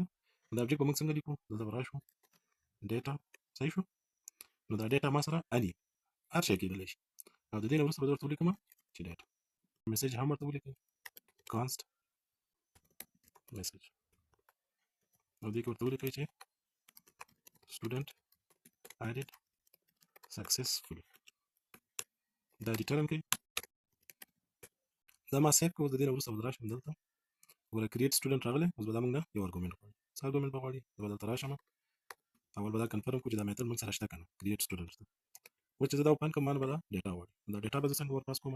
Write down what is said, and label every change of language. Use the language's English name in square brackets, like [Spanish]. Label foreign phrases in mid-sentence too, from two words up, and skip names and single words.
[Pashto] نو دا آبجیکټ به موږ څنګه لیکو، دلته به راشو ډیټا. صحیح شو؟ نو دا ډیټا ما سره اني هر شی کېدلی شي او د دې نه وروسته به زه ورته ولیکم چې [English] data message [Pashto] هم ورته ولیکئ [English] const message [Pashto] او دې کې ورته ولیکئ چې [English] student added successfully. [Pashto] دا ریټرن کوي. دا ما سیف کړو. د دې نه وروسته به راشم دلته ګوره [English] create student [Pashto] راغلی. اوس به دا موږ نه یو ارګومنټ غواړي. څه ارګومنټ به غواړي؟ زه به دلته راشم اول به دا کنفرم کړو چې دا میتھډ موږ سره شته که نه، [English] create student [Pashto] شته. اوس چې زه دا اوپن کړم ما نه به دا ډیټا غواړي. دا ډیټا به زه څنګه ورپاس کوم؟